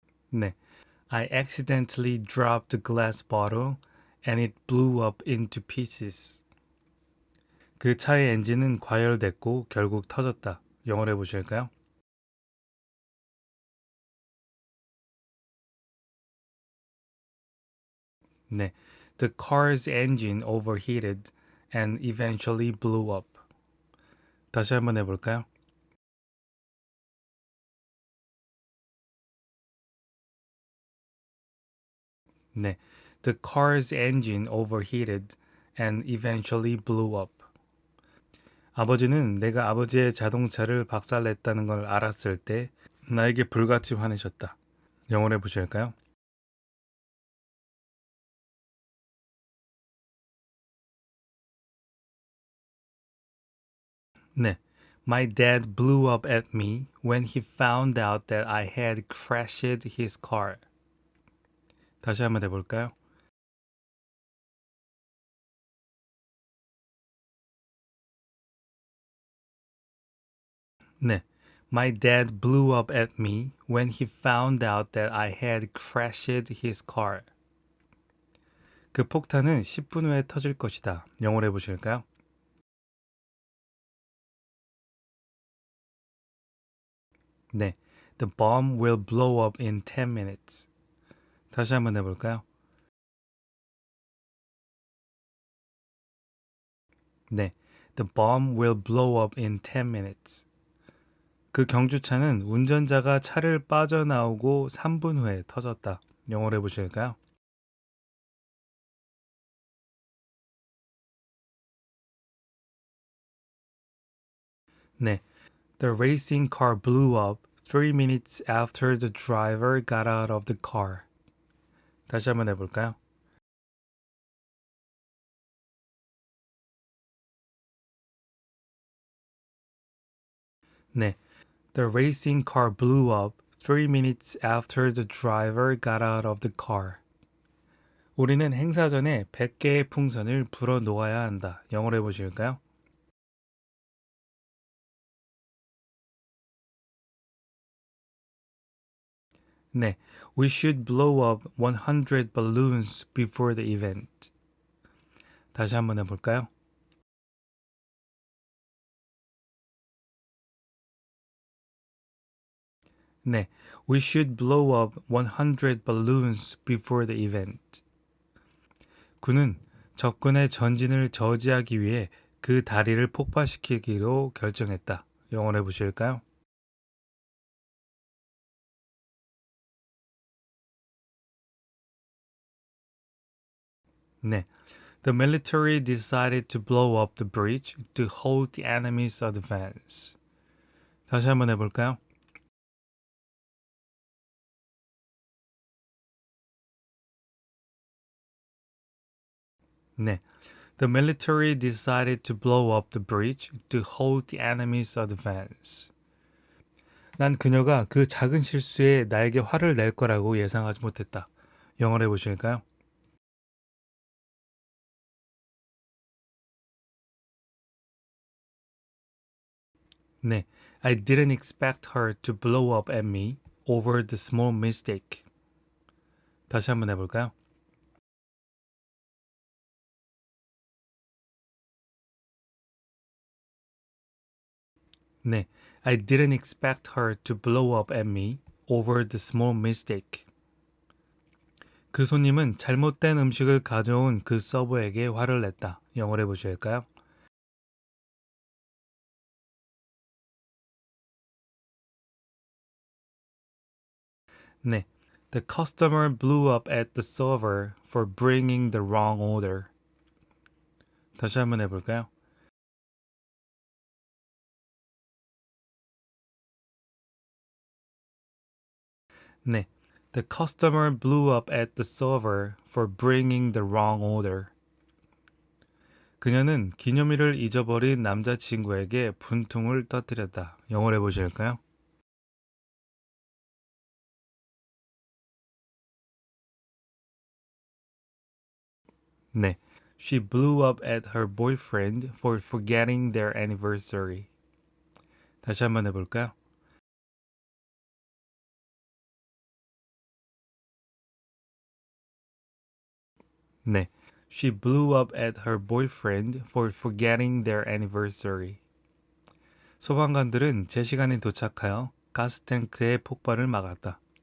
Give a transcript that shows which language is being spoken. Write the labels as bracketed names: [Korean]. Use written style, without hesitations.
[Korean] 네, [English] I accidentally dropped a glass bottle and it blew up into pieces. [Korean] 그 차의 엔진은 과열됐고 결국 터졌다. 영어로 해보실까요? 네, [English] the car's engine overheated and eventually blew up. [Korean] 다시 한번 해볼까요? 네, [English] the car's engine overheated and eventually blew up. [Korean] 아버지는 내가 아버지의 자동차를 박살냈다는 걸 알았을 때 나에게 불같이 화내셨다. 영어로 해보실까요? 네, [English] My dad blew up at me when he found out that I had crashed his car. [Korean] 다시 한번 해볼까요? 네. [English] My dad blew up at me when he found out that I had crashed his car. [Korean] 그 폭탄은 10분 후에 터질 것이다. 영어로 해보실까요? 네. [English] The bomb will blow up in 10 minutes. [Korean] 다시 한번 해볼까요? 네. [English] The bomb will blow up in 10 minutes. [Korean] 그 경주차는 운전자가 차를 빠져나오고 3분 후에 터졌다. 영어로 해보실까요? 네. [English] The racing car blew up 3 minutes after the driver got out of the car. [Korean] 다시 한번 해볼까요? 네. [English] The racing car blew up 3 minutes after the driver got out of the car. [Korean] 우리는 행사 전에 100개의 풍선을 불어 놓아야 한다. 영어로 해보실까요? 네. [English] We should blow up 100 balloons before the event. [Korean] 다시 한번 해볼까요? 네. [English] We should blow up 100 balloons before the event. [Korean] 군은 적군의 전진을 저지하기 위해 그 다리를 폭파시키기로 결정했다. 영어로 해보실까요? 네. [English] The military decided to blow up the bridge to halt the enemy's advance. [Korean] 다시 한번 해볼까요? 네. [English] The military decided to blow up the bridge to halt the enemy's advance. [Korean] 난 그녀가 그 작은 실수에 나에게 화를 낼 거라고 예상하지 못했다. 영어로 해보실까요? 네. [English] I didn't expect her to blow up at me over the small mistake. [Korean] 다시 한번 해볼까요? 네. [English] I didn't expect her to blow up at me over the small mistake. [Korean] 그 손님은 잘못된 음식을 가져온 그 서버에게 화를 냈다. 영어로 해보실까요? 네. [English] The customer blew up at the server for bringing the wrong order. [Korean] 다시 한번 해볼까요? 네. [English] The customer blew up at the server for bringing the wrong order. [Korean] 그녀는 기념일을 잊어버린 남자친구에게 분통을 터뜨렸다. 영어로 해보실까요? 네. [English] She blew up at her boyfriend for forgetting their anniversary. [Korean] 다시 한번 해볼까요? 네. [English] She blew up at her boyfriend for forgetting their anniversary. [Korean] 소방관들은 제 시간에 도착하여 가스탱크의 폭발을 막았다.